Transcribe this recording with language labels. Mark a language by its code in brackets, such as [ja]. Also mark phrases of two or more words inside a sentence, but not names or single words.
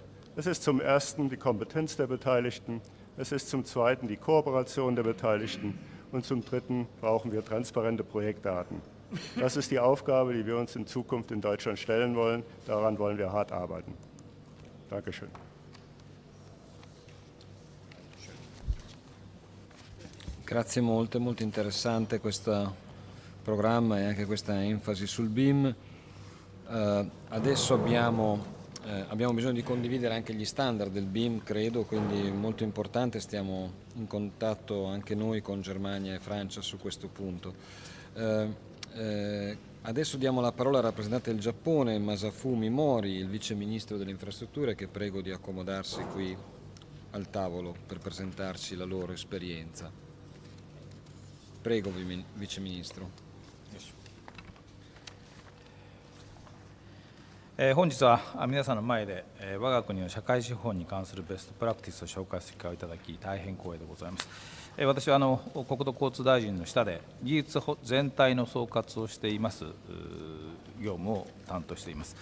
[de] Es ist zum Ersten die Kompetenz der Beteiligten, es ist zum Zweiten die Kooperation der Beteiligten und zum Dritten brauchen wir transparente Projektdaten. Das ist die Aufgabe, die wir uns in Zukunft in Deutschland stellen wollen. Daran wollen wir hart arbeiten. Dankeschön. [it] Grazie molto, è molto interessante questa programma e anche questa enfasi sul BIM. Adesso abbiamo bisogno di condividere anche gli standard del BIM, credo, quindi molto importante, stiamo in contatto anche noi con Germania e Francia su questo punto. Adesso diamo la parola al rappresentante del Giappone, Masafumi Mori, il vice ministro delle infrastrutture, che prego di accomodarsi qui al tavolo per presentarci la loro esperienza. Prego, vice ministro. [ja] 本日は皆さんの前で我が国の社会資本に関するベストプラクティスを紹介する機会をいただき大変光栄でございます。私は国土交通大臣の下で技術全体の総括をしています業務を担当しています。